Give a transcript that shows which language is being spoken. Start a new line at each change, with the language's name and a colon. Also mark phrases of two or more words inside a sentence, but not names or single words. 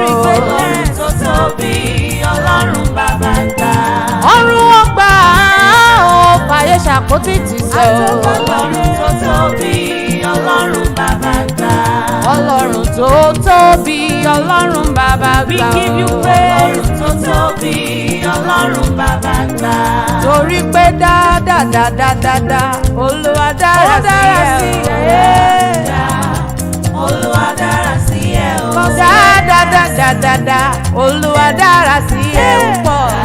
Yoruba: Lórí greatness. Ọlọ́run tó tóbi, Ọlọ́run bàbá gbà. Ọ̀run ó gbà á, ó fàyè ṣàpótí Ọlọ́run tó tóbi, Ọlọ́run bàbá gbà. Ọlọ́run tó tóbi, Ọlọ́run bàbá gbà.
English: We give you praise.
Yoruba: Ọlọ́run tó tóbi, Ọlọ́run bàbá gbà. Torí pé dáadáa, dáadáa, dáadáa, Olúwa dára Ó dára sí sí ẹ. ẹ. Olúwa dára sí ẹ o. Dáadáa, dáadáa, dáadáa, Olúwa dára sí ẹ o pọ̀.